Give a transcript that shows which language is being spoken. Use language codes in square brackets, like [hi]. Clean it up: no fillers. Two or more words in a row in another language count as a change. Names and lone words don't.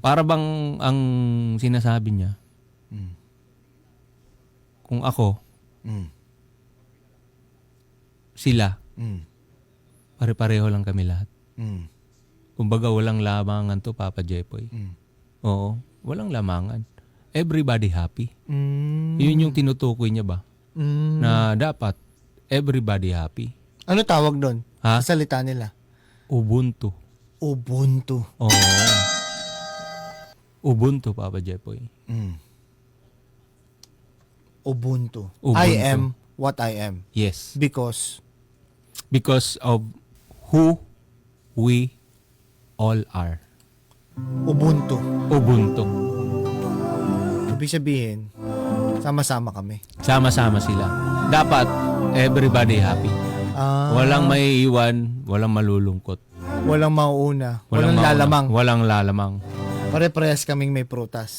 [tl] Para bang ang sinasabi niya, kung ako, sila, pare-pareho lang kami lahat. Kumbaga walang lamangan to, Papa Jepoy. Oo, walang lamangan. [en] Everybody happy. [tl] Yun yung tinutukoy niya ba? Na dapat [en] everybody happy. [tl] Ano tawag doon? Ha? Sa salita nila? Ubuntu. Ubuntu. Oo. Ubuntu, Papa Jepoy. Ubuntu. Ubuntu. [en] I am what I am. Yes. Because of who we all are. Ubuntu. Ubuntu. [tl] Ibig sabihin, sama-sama kami. Sama-sama sila. Dapat [en] everybody happy. [tl] Walang maiiwan, walang malulungkot. Walang mauuna. Walang lalamang. Walang lalamang. Pare-parehas kaming may prutas.